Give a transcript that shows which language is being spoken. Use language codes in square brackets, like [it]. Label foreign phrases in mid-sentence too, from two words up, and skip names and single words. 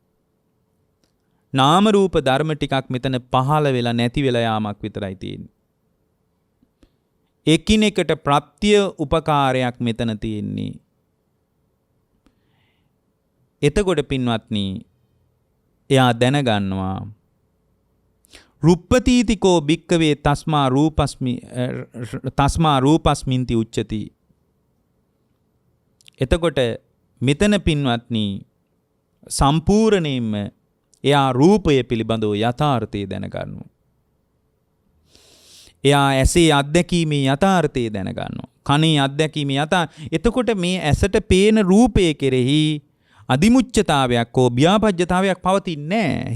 [si] නාම රූප ධර්ම ටිකක් මෙතන පහළ වෙලා නැති වෙලා යාමක් විතරයි තියෙන්නේ. එකිනෙකට ප්‍රත්‍ය උපකාරයක් මෙතන තියෙන්නේ. එතකොට පින්වත්නි එයා දැනගන්නවා [pi] රුප්පතීතිකෝ භික්කවේ තස්මා රූපස්මින්ති උච්චති. [si] එතකොට මෙතන පින්වත්නි සම්පූර්ණයෙන්ම එයා රූපය පිළිබඳව යථාර්ථය දැනගන්නවා. එයා ඇසේ අත්දැකීමේ යථාර්ථය දැනගන්නවා. කනේ අත්දැකීමේ එතකොට මේ ඇසට පේන රූපය කෙරෙහි අදිමුච්ඡතාවයක් හෝ ව්‍යාපජ්ජතාවයක් පවතින්නේ නැහැ.